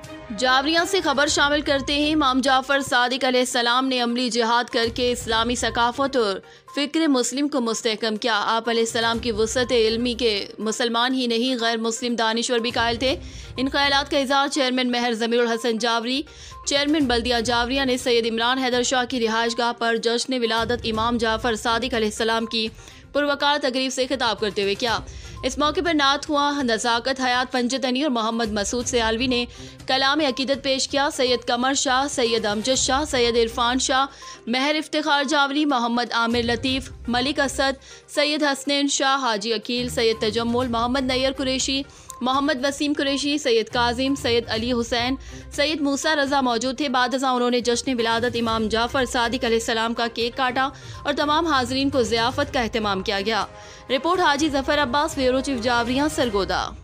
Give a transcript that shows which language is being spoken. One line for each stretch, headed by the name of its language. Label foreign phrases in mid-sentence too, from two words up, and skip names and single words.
Urdu: جوریہ سے خبر شامل کرتے ہیں۔ امام جعفر صادق علیہ السلام نے عملی جہاد کر کے اسلامی ثقافت اور فکر مسلم کو مستحکم کیا. آپ علیہ السلام کی وسعت علمی کے مسلمان ہی نہیں غیر مسلم دانشور بھی قائل تھے. ان خیالات کا اظہار چیئرمین مہر ضمیر الحسن جوری، چیئرمین بلدیہ جوریہ نے سید عمران حیدر شاہ کی رہائش گاہ پر جشن ولادت امام جعفر صادق علیہ السلام کی پروقار تقریب سے خطاب کرتے ہوئے کیا. اس موقع پر نعت ہوا نزاکت حیات پنجتنی اور محمد مسعود سیالوی نے کلام عقیدت پیش کیا. سید قمر شاہ، سید امجد شاہ، سید عرفان شاہ، مہر افتخار جوری، محمد عامر لطیف، ملک اسد، سید حسنین شاہ، حاجی عقیل، سید تجمل، محمد نیر قریشی، محمد وسیم قریشی، سید کاظم، سید علی حسین، سید موسیٰ رضا موجود تھے. بعد انہوں نے جشن ولادت امام جعفر صادق علیہ السلام کا کیک کاٹا اور تمام حاضرین کو ضیافت کا اہتمام کیا گیا. رپورٹ حاجی ظفر عباس، بیورو چیف جوریہ، سرگودھا.